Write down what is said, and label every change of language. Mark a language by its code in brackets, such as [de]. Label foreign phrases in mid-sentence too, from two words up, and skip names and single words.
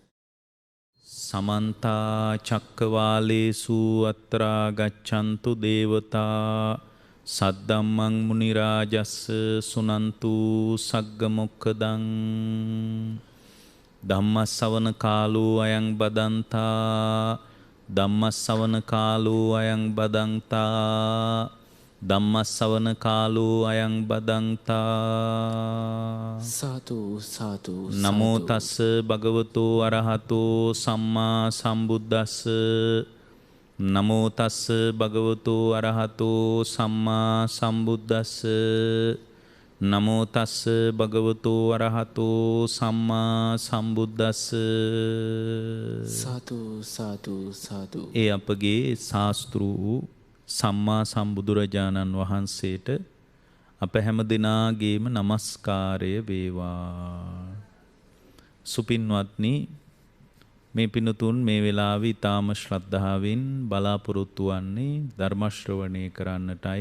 [pi] සමන්තා චක්කවාලේසු අත්‍රා ගච්ඡන්තු දේවතා සද්දම්මං මුනි රාජස්ස සුනන්තු සග්ග මොක්ඛදං ධම්මස්සවන කාලෝ අයං බදන්තා ධම්මස්සවන කාලෝ අයං බදන්තා ධම්මස්සවන කාලෝ අයං බදන්තා [si] සාදු සාදු. [pi] නමෝ තස්ස භගවතෝ අරහතෝ සම්මා සම්බුද්දස්ස නමෝ තස්ස භගවතෝ අරහතෝ සම්මා සම්බුද්දස්ස නමෝ තස්ස භගවතෝ අරහතෝ සම්මා සම්බුද්දස්ස. [si] සාදු සාදු සාදු. ඒ අපගේ ශාස්ත්‍රු සම්මා සම්බුදුරජාණන් වහන්සේට අප හැම දිනාගේම නමස්කාරය වේවා. සුපින්වත්නි, මේ පින්තුන් මේ වෙලාවේ ඊටාම ශ්‍රද්ධාවෙන් බලාපොරොත්තු වන්නේ ධර්ම ශ්‍රවණය කරන්නටයි.